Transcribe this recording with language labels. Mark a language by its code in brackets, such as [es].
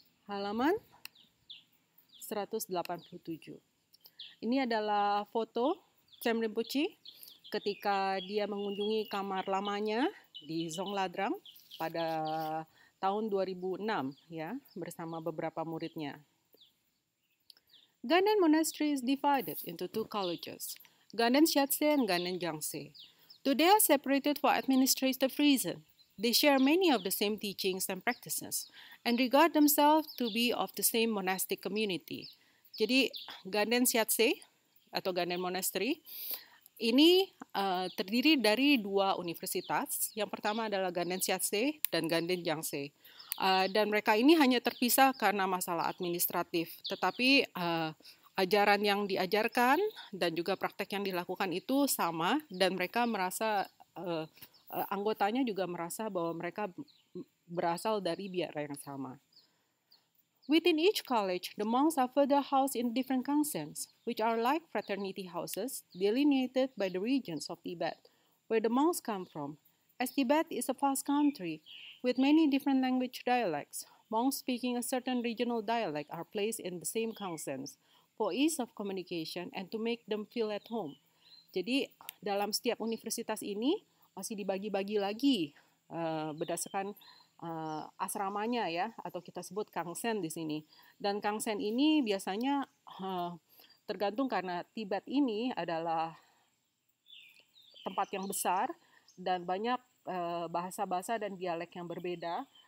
[id] Halaman 187. Ini adalah foto Cham Rinpoche ketika dia mengunjungi kamar lamanya di Zongladrang pada tahun 2006 ya, bersama beberapa muridnya. [en] Ganden Monastery is divided into two colleges, Ganden Siatse and Ganden Jangse. Though they are separated for administrative reasons, they share many of the same teachings and practices and regard themselves to be of the same monastic community. [id] Jadi Ganden Siatse atau Ganden Monastery ini terdiri dari dua universitas. Yang pertama adalah Ganden Siatse dan Ganden Jangse. Dan mereka ini hanya terpisah karena masalah administratif. Tetapi ajaran yang diajarkan dan juga praktek yang dilakukan itu sama. Dan mereka merasa, anggotanya juga merasa bahwa mereka berasal dari biara yang sama. [en] Within each college, the monks are further housed in different kangsens, which are like fraternity houses delineated by the regions of Tibet, where the monks come from. As Tibet is a vast country with many different language dialects, monks speaking a certain regional dialect are placed in the same kangsens for ease of communication and to make them feel at home. [id] Jadi dalam setiap universitas ini masih dibagi-bagi lagi berdasarkan asramanya ya, atau kita sebut kangsen di sini. Dan kangsen ini biasanya tergantung karena Tibet ini adalah tempat yang besar dan banyak bahasa-bahasa dan dialek yang berbeda.